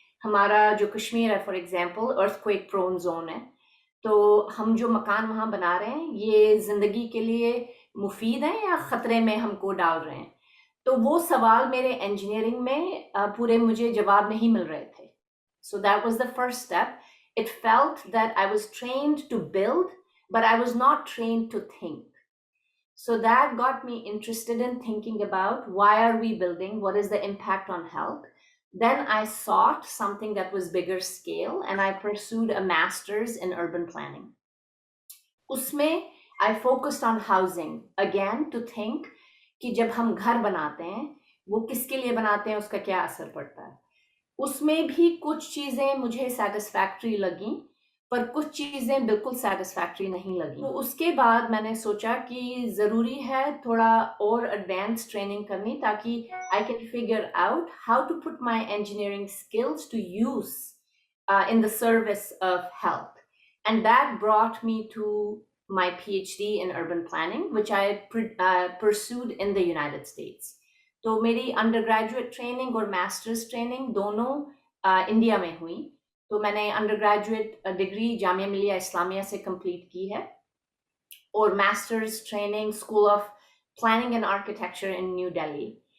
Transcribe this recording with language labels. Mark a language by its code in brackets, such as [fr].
[ur] ہمارا جو کشمیر ہے [en] for example earthquake prone zone [ur] ہے, تو ہم جو مکان وہاں بنا رہے ہیں یہ زندگی کے لیے مفید ہیں یا خطرے میں ہم کو ڈال رہے ہیں. تو وہ سوال میرے انجینئرنگ میں پورے مجھے جواب نہیں مل رہے تھے. [en] So that was the first step. It felt that I was trained to build, but I was not trained to think. So that got me interested in thinking about why are we building, what is the impact on health. Then I sought something that was bigger scale, and I pursued a master's in urban planning. [ur] Usme [en] I focused on housing again to think [ur] کہ جب ہم گھر بناتے ہیں وہ کس کے لیے بناتے ہیں, اس کا کیا اثر پڑتا ہے. اس میں بھی کچھ چیزیں مجھے سیٹسفیکٹری لگیں, پر کچھ چیزیں بالکل سیٹسفیکٹری نہیں لگیں. تو اس کے بعد میں نے سوچا کہ ضروری ہے تھوڑا اور ایڈوانس ٹریننگ کرنی, تاکہ [en] I can figure out how to put my engineering skills to use in the service of health. And that brought me to my PhD in urban planning, which I pursued in the United States. [ur] تو میری under graduate training اور masters training دونوں India میں ہوئی. تو میں نے under graduate degree Jamia Millia Islamia سے کمپلیٹ کی ہے, اور masters training school of planning and architecture in new Delhi.